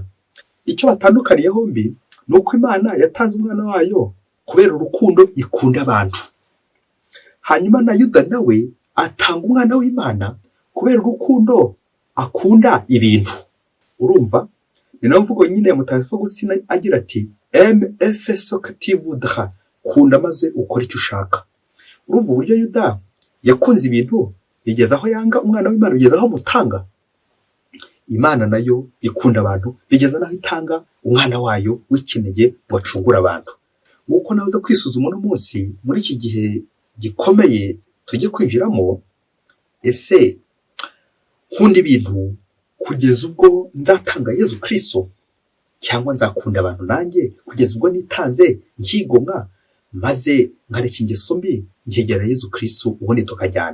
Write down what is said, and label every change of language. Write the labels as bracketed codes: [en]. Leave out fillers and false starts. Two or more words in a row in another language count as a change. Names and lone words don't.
[rw] Icyo batandukaniye hombi nuko Imana yatanze umwana wayo kubera urukundo ikunda abantu, hanyuma na Yuda nawe atanga umwana w'Imana kubera urukundo akunda ibintu. Urumva? Ni nayo mvugo nyine Mutagatifu Agustina agira ati [fr] fais ce que tu voudras, [rw] kunda maze ukora icyo ushaka. Urumva uburyo Yuda yakunze ibintu bigeza aho yanga umwana w'Imana, bigeza aho mutanga. Imana nayo ikunda abantu bigeza naho itanga umwana wayo w'ikinege wacungura abantu. Nguko nawe uza kwisuzuma uno munsi muri iki gihe gikomeye tujye kwinjiramo, ese nkunda ibintu kugeza ubwo nzatanga Yezu Kristo, cyangwa nzakunda abantu nanjye kugeza ubwo nitanze nkigomwa maze nkareka ingeso mbi nkegera Yezu Kristo, ubundi tukajyana.